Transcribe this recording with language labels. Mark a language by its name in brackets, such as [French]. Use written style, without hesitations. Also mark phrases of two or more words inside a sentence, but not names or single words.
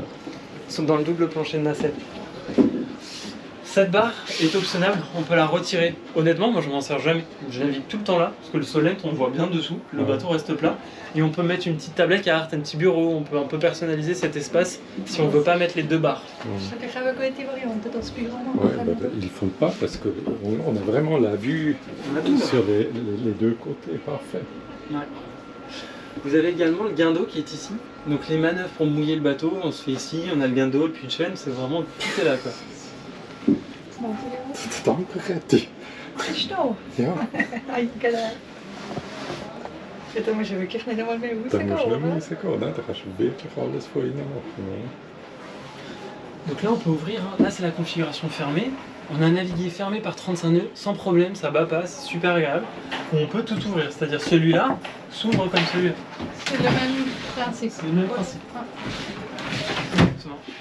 [French] Ils sont dans le double plancher de nacelle. Cette barre est optionnable, on peut la retirer. Honnêtement, moi je m'en sers jamais. Je navigue tout le temps là, parce que le solent on voit bien dessous, le bateau reste plat. Et on peut mettre une petite tablette carte, un petit bureau, on peut un peu personnaliser cet espace si on veut pas mettre les deux barres. [Dutch] Ik ga ook die varianten, dat is puur [French] Ouais, bah, ils ne font pas parce qu'on a vraiment la vue sur les deux côtés, parfait. Ouais. Vous avez également le guindeau qui est ici. Donc les manœuvres pour mouiller le bateau, on se fait ici, on a le guindeau, le puits de chaîne, c'est vraiment tout est là, quoi. [German] Danke, Retti. Stau. Ja, Ai, geil. Ja, da musst du wirklich nicht einmal mehr da musst du nicht rausgehen. mehr rausgehen, ne? Da kannst du wirklich alles von innen machen. Ne? [French] Donc là on peut ouvrir, hein. Là c'est la configuration fermée. On a un navigué fermé par 35 nœuds, sans problème, ça bat pas, c'est super agréable. On peut tout ouvrir, c'est-à-dire celui-là s'ouvre comme celui-là. C'est le même principe. C'est le même principe. Ah. Exactement.